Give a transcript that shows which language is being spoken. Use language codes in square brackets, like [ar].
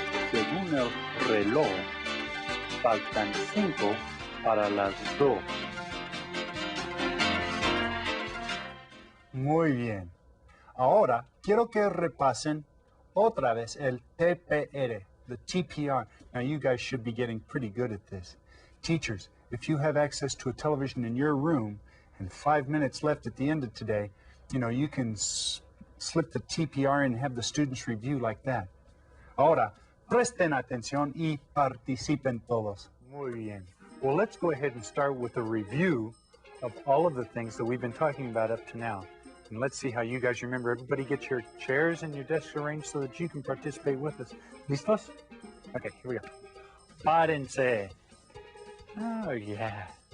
[es] Según el reloj, faltan 5 para las 2. Muy bien. Ahora quiero que repasen otra vez el TPR, the TPR. [en] Now you guys should be getting pretty good at this. Teachers, if you have access to a television in your room and 5 minutes left at the end of today, you can slip the TPR in and have the students review like that. [es] Ahora, presten atención y participen todos. Muy bien. [en] Well, let's go ahead and start with a review of all of the things that we've been talking about up to now. And let's see how you guys remember. Everybody get your chairs and your desks arranged so that you can participate with us. [es] ¿Listos? [en] Okay, here we go. [es] Párense. [en] Oh, yeah.